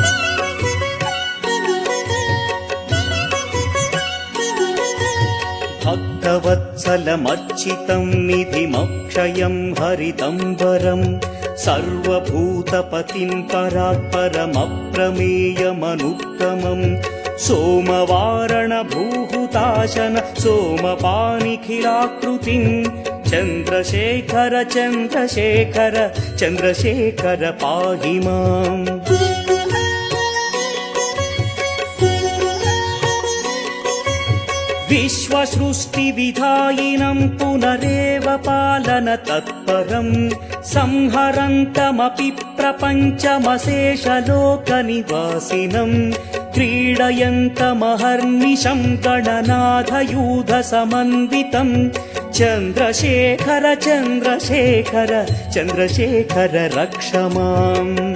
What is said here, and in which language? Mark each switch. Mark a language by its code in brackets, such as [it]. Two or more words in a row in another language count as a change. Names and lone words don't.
[sa] भक्तवत्सलमर्चितं निधिमक्षयं हरितम्बरं सर्वभूतपतिं परात्परमप्रमेयमनुत्तमं सोमवारणभूहुताशन सोमपानिखिलाकृतिं चन्द्रशेखर चन्द्रशेखर चन्द्रशेखर पाहि माम्। विश्वसृष्टिविधायिनं पुनरेव పరిపాలన తత్పరం సంహరంతమపి ప్రపంచమశేషలోక నివాసినం క్రీడయంతమహర్నిశం గణనాథయూధ సమన్వితం చంద్రశేఖర చంద్రశేఖర చంద్రశేఖర రక్ష మాం.